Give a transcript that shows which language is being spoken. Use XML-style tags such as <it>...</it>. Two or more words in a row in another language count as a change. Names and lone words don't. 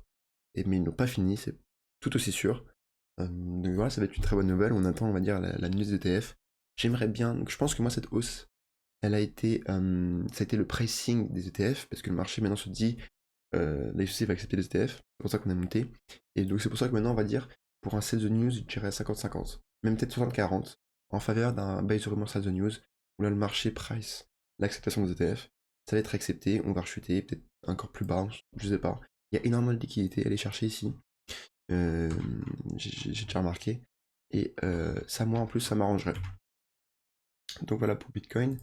<fr>Mais ils n'ont pas fini, c'est tout aussi sûr. Donc voilà, ça va être une très bonne nouvelle. On attend, on va dire, la news des ETF. J'aimerais bien. Donc je pense que moi, cette hausse, ça a été le pricing des ETF, parce que le marché maintenant se dit, la SEC va accepter les ETF. C'est pour ça qu'on a monté. Et donc c'est pour ça que maintenant, on va dire, pour un</fr> <en>sell the news,</en> <fr>je dirais 50-50. Même peut-être 60-40, en faveur d'un</fr> <en>buy the rumor sell the news,</en> <fr>où là, le marché price l'acceptation des ETF. Ça va être accepté, on va rechuter, peut-être encore plus bas, je sais pas. Il y a énormément de liquidités à aller chercher ici. J'ai déjà remarqué. Et ça, moi, en plus, ça m'arrangerait. Donc voilà pour Bitcoin.</fr>